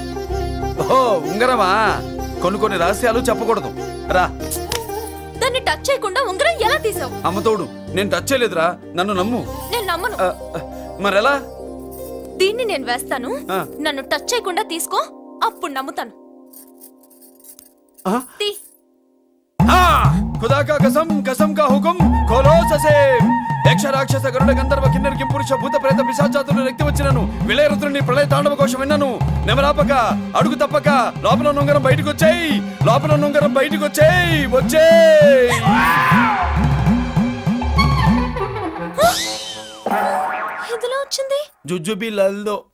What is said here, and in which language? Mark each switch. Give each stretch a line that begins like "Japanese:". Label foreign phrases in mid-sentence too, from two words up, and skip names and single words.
Telugu: ఓ ఉంగరమా? కొన్ని రహస్యాలు చెప్పకూడదు. రా. దాన్ని టచ్ చేయకుండా ఉంగరం ఎలా తీసావు? అమ్మతోడు నేను టచ్ చేయలేదురా, నన్ను నమ్ము. నేను నమ్మను. మరెలా? దీన్ని నేను వేస్తాను, నన్ను టచ్ చేయకుండా తీసుకో, అప్పుడు నమ్ముతాను.
Hindi: खुदा का कसम कसम का हुकुम खोलो ससे
Telugu: యక్ష రాక్షస గరుడ గంధర్వ కిన్నెర కింపురుష భూత ప్రేత పిశాచాతులు రక్తి వచ్చినను విలయరుద్రుని ప్రళయ తాండవ కోశం విన్నాను. నెమరాపక అడుగు తప్పక లోపల నుంగరం బయటకు వచ్చేయి, లోపల నుంగరం బయటకు వచ్చేయి, వచ్చేయి. ఎందులో వచ్చింది?